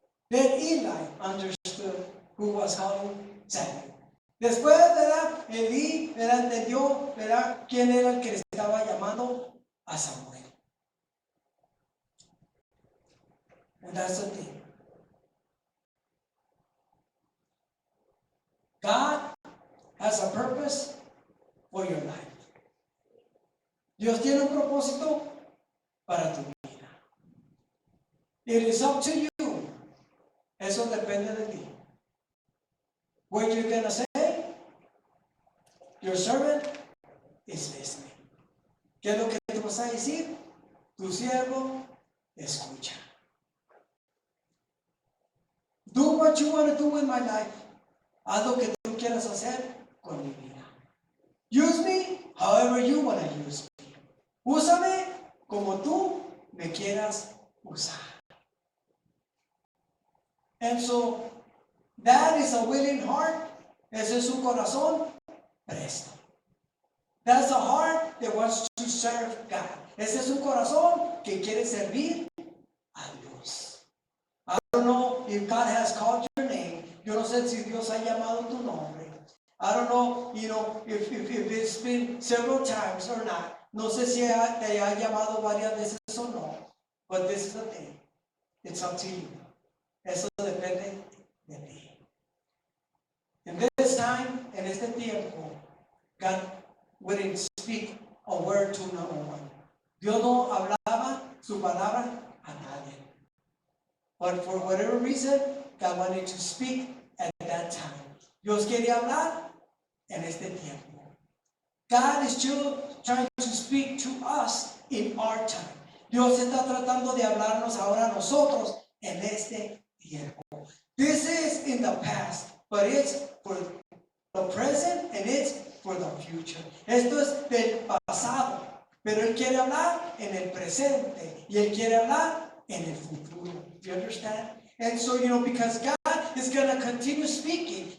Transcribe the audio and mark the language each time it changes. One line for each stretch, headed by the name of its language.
English: Then Eli understood who was calling Samuel.
Spanish: Después, ¿verdad? Elí, ¿verdad? Entendió, ¿verdad? Quién era el que le estaba llamando a Samuel.
English: And that's the thing. God has a purpose for your life.
Spanish: Dios tiene un propósito para tu vida.
English: It is up to you.
Spanish: Eso depende de ti.
English: What you're going to say, your servant is listening.
Spanish: ¿Qué es lo que tú vas a decir? Tu siervo escucha.
English: Do what you want to do with my life.
Spanish: Haz lo que tú quieras hacer con mi vida.
English: Use me however you want to use me.
Spanish: Úsame como tú me quieras usar.
English: And so, that is a willing heart.
Spanish: Ese es un corazón presto.
English: That's a heart that wants to serve God.
Spanish: Ese es un corazón que quiere servir a Dios.
English: I don't know if God has called your name.
Spanish: Yo no sé si Dios ha llamado tu nombre.
English: I don't know, if it's been several times or not.
Spanish: No sé si te ha llamado varias veces o no.
English: But this is the thing. It's up to you.
Spanish: Eso depende de ti.
English: In this time,
Spanish: en este tiempo,
English: God wouldn't speak a word to no one.
Spanish: Dios no hablaba su palabra a nadie.
English: But for whatever reason, God wanted to speak at that time.
Spanish: Dios quería hablar en este tiempo.
English: God is still trying to speak to us in our time.
Spanish: Dios está tratando de hablarnos ahora a nosotros en este tiempo.
English: This is in the past, but it's for the present and it's for the future.
Spanish: Esto es del pasado, pero Él quiere hablar en el presente y Él quiere hablar en el futuro.
English: Do you understand? And so, because God is going to continue speaking.